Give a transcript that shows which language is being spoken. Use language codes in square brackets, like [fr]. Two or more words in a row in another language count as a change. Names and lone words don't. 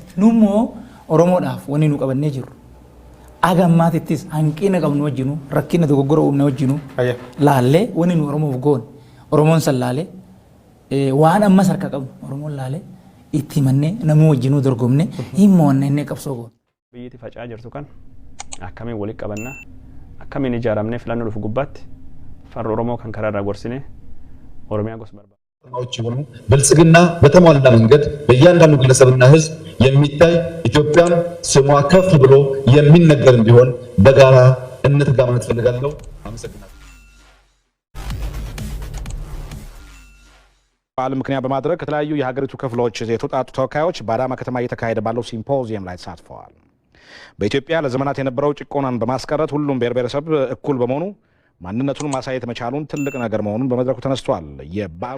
[om] Nu immoo Oromoodhaaf wanni nu qabannee jirru. Agammaatittis hanqina qabnu wajjinu rakkina dogoggora uumne wajjinu laallee wanni nu Oromoof goone Oromoon san laalee waan ammas harka qabnu Oromoon laalee itti himannee namuu wajjinuu dorgomne hin mo'anne innee qabsoo goone. Biyyatti faca'aa jirtu kan akkamiin walitti qabannaa akkamiin ijaaramnee filannoo dhufu gubbaatti farra Oromoo kan karaa irraa gorsine Oromiyaa gosa barbaada. [am] ብልጽግና በተሟላ መንገድ በእያንዳንዱ ግለሰብና ህዝብ የሚታይ ኢትዮጵያን ስሟ ከፍ ብሎ የሚነገር እንዲሆን በጋራ እንተጋ ማለት ፈልጋለሁ። አመሰግናለሁ። በዓል ምክንያት በማድረግ ከተለያዩ የሀገሪቱ ክፍሎች የተውጣጡ ተወካዮች በአዳማ ከተማ እየተካሄደ ባለው ሲምፖዚየም ላይ ተሳትፈዋል። በኢትዮጵያ ለዘመናት የነበረው ጭቆናን በማስቀረት ሁሉም ብሔር ብሔረሰብ እኩል በመሆኑ ማንነቱን ማሳየት መቻሉን ትልቅ ነገር መሆኑን በመድረኩ ተነስቷል። የባሉ